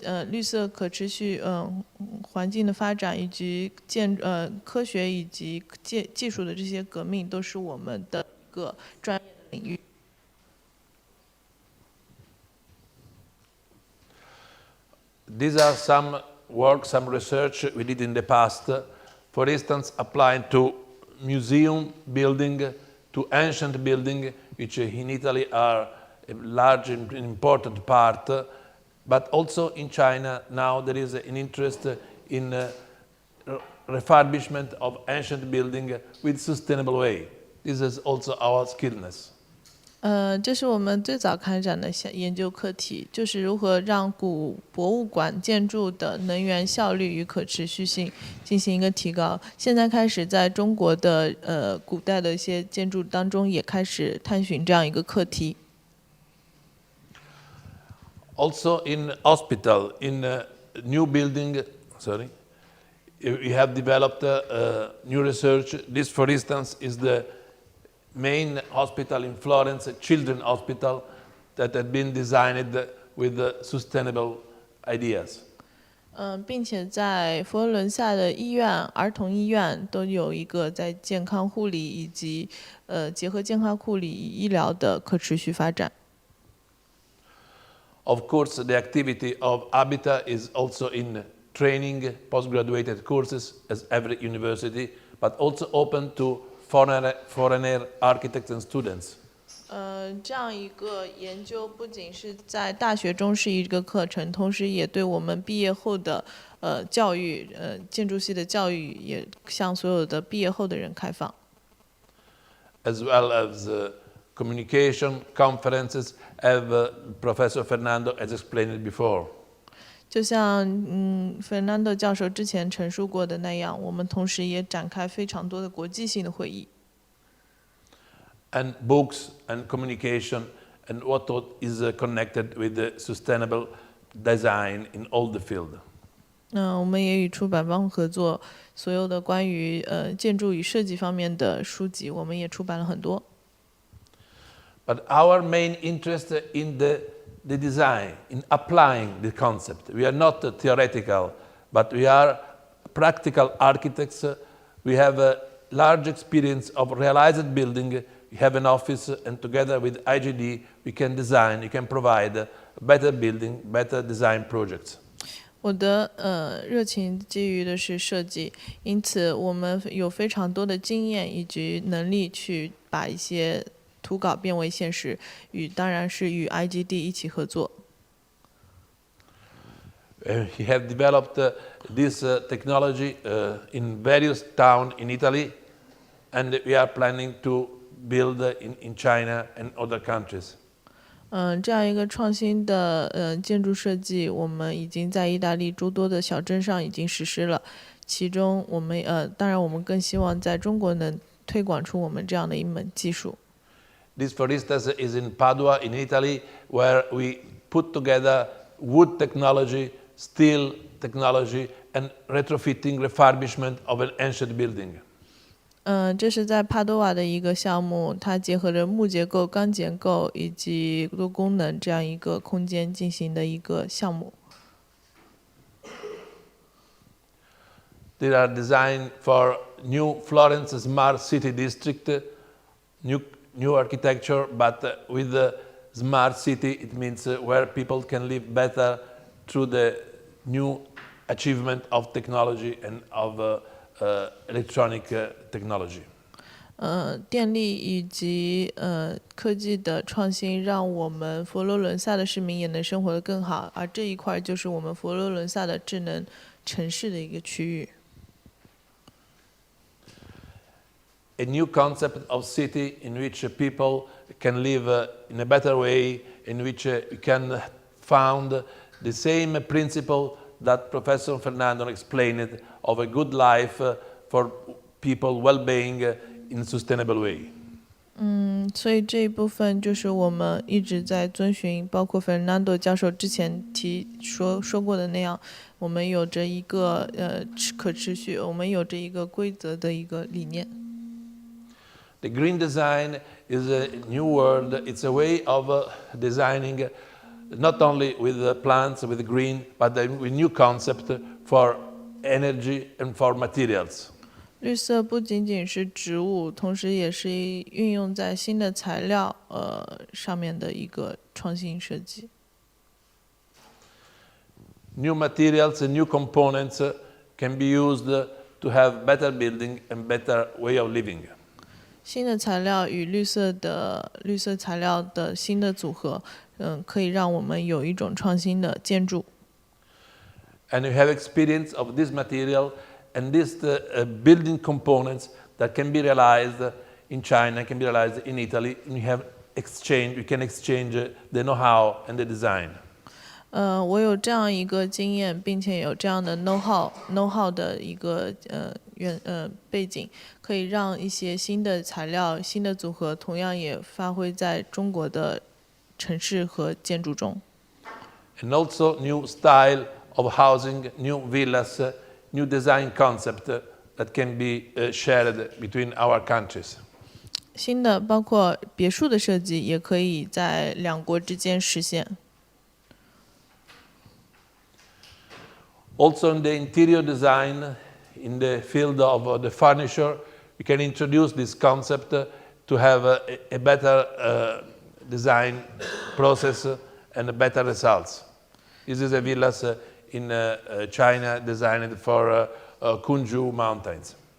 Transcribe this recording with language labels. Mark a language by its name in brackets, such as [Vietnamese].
[Chinese] 绿色可持续环境的发展以及科学以及技术的这些革命，都是我们的一个专业的领域。 [English] These are some work, some research we did in the past. For instance, applying to museum building, to ancient building, which in Italy are a large and important part. But also in China now there is an interest in refurbishment of ancient building with sustainable way. This is also our skillness. [Chinese] 这是我们最早开展的研究课题，就是如何让古博物馆建筑的能源效率与可持续性进行一个提高。现在开始在中国的古代的一些建筑当中也开始探寻这样一个课题。 [English] Also in hospital, in new building, we have developed new research. This, for instance, is the main hospital in Florence, a children's hospital that had been designed with sustainable ideas. [Chinese] 并且在佛罗伦萨的医院、儿童医院都有一个在健康护理以及结合健康护理医疗的可持续发展。 [English] Of course, the activity of Habitat is also in training postgraduate courses as every university, but also open to foreigner architects and students. [Chinese] 这样一个研究不仅是在大学中是一个课程，同时也对我们毕业后的教育，建筑系的教育也向所有的毕业后的人开放。 [English] As well as communication conferences, as Professor Fernando has explained it before. [Chinese] 就像Fernando 教授之前陈述过的那样，我们同时也展开非常多的国际性的会议。 [English] And books and communication and what is connected with the sustainable design in all the field. [Chinese] 我们也与出版方合作，所有的关于建筑与设计方面的书籍，我们也出版了很多。 [English] But our main interest in the design, in applying the concept. We are not theoretical, but we are practical architects. We have a large experience of realized building. We have an office, and together with IGD, we can design, we can provide better building, better design projects. [Chinese] 我的热情基于的是设计，因此我们有非常多的经验以及能力去把一些图稿变为现实，当然是与 IGD 一起合作。 [English] We have developed this technology in various towns in Italy, and we are planning to build in China and other countries. [Chinese] 这样一个创新的建筑设计，我们已经在意大利诸多的小镇上已经实施了。其中，当然我们更希望在中国能推广出我们这样的一门技术。 [English] This, for instance, is in Padua, in Italy, where we put together wood technology, steel technology, and retrofitting, refurbishment of an ancient building. [Chinese] 这是在帕多瓦的一个项目，它结合着木结构、钢结构以及多功能这样一个空间进行的一个项目。 [English] They are designed for new Florence smart city district, new architecture, but with the smart city, it means where people can live better through the new achievement of technology and of electronic technology. [Chinese] 电力以及科技的创新，让我们佛罗伦萨的市民也能生活得更好，而这一块就是我们佛罗伦萨的智能城市的一个区域。 [English] A new concept of city in which people can live in a better way, in which you can found the same principle that Professor Fernando explained of a good life for people well-being in a sustainable way. [Chinese] 所以这一部分就是我们一直在遵循，包括 Fernando 教授之前说过的那样，我们有着一个可持续，我们有着一个规则的一个理念。 [English] The green design is a new word. It's a way of designing not only with the plants, with the green, but with new concept for energy and for materials. [Chinese] 绿色不仅仅是植物，同时也是运用在新的材料上面的一个创新设计。 [English] New materials and new components can be used to have better building and better way of living. [Chinese] 新的材料与绿色材料的新的组合，可以让我们有一种创新的建筑。 [English] And you have experience of this material and these building components that can be realized in China, can be realized in Italy, and you can exchange the know-how and the design. [Chinese] 我有这样一个经验，并且有这样的 know-how 的一个背景，可以让一些新的材料、新的组合，同样也发挥在中国的城市和建筑中。 [English] And also new style of housing, new villas, new design concept that can be shared between our countries. [Chinese] 新的包括别墅的设计，也可以在两国之间实现。 [English] Also in the interior design, in the field of the furniture, we can introduce this concept to have a better design process and better results. This is a villas in China designed for Kunju Mountains.